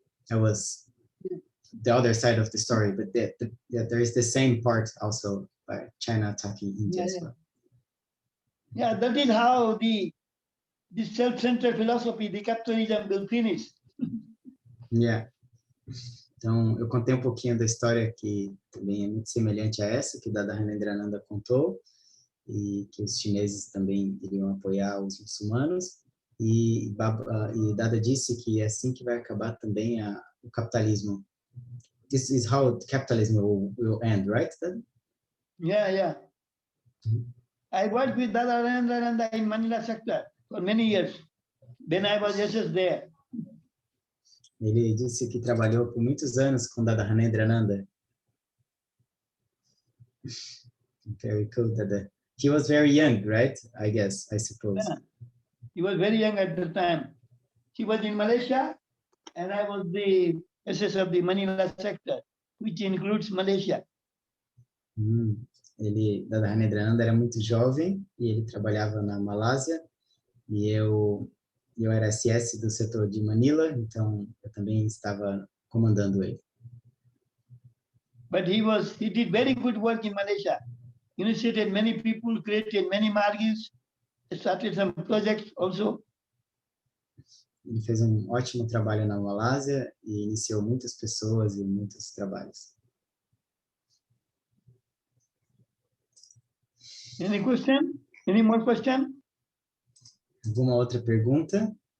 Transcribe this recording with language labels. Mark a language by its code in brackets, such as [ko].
[en] That was the other side of the story, but there is the same part also by China attacking India as well. Yeah, that is how the self-centered philosophy, the capitalism will finish. Yeah. [pt] Então, eu contei um pouquinho da história que também é muito semelhante a essa que Dada Ananda contou, e que os chineses também iriam apoiar os muçulmanos, e Dada disse que é assim que vai acabar também o capitalismo. [en] This is how capitalism will end, right? Yeah. I worked with Dada Ananda in Manila sector for many years. Then I was just there. [pt] Ele disse que trabalhou por muitos anos com Dada Ananda. [en] Very cool, Dada. He was very young, right? I suppose. Yeah. He was very young at the time. He was in Malaysia, and I was the SS of the Manila sector, which includes Malaysia. [pt] Dada Ananda era muito jovem e ele trabalhava na Malásia e eu era SS do setor de Manila, então eu também estava comandando ele. [en] But he did very good work in Malaysia. Initiated many people, created many margis, started some projects also. [pt] Ele fez ótimo trabalho na Malásia e iniciou muitas pessoas e muitos trabalhos. [en] Any question? Any more question? [pt] Alguma outra pergunta?